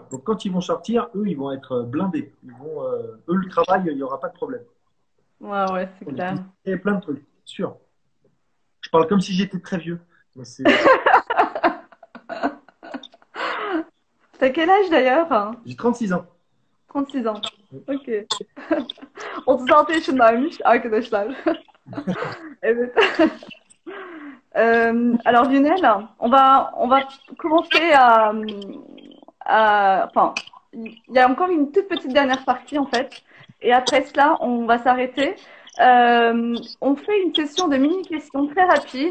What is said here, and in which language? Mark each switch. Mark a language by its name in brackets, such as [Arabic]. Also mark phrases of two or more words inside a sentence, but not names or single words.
[French] Donc, quand ils vont sortir, eux, ils vont être blindés. Eux, le travail, il n'y aura pas de problème. Ouais, ouais, c'est Donc, il clair. y a plein de trucs, c'est sûr. Je parle comme si j'étais très vieux. Mais c'est T'as quel âge d'ailleurs? J'ai 36 ans. 36 ans. Ok. [Turkish] 36 yaşındaymış arkadaşlar. Evet. [French] Alors Lionel, on va commencer enfin, il y a encore une toute petite dernière partie en fait, et après cela, on va s'arrêter. On fait une session de mini-questions très rapide.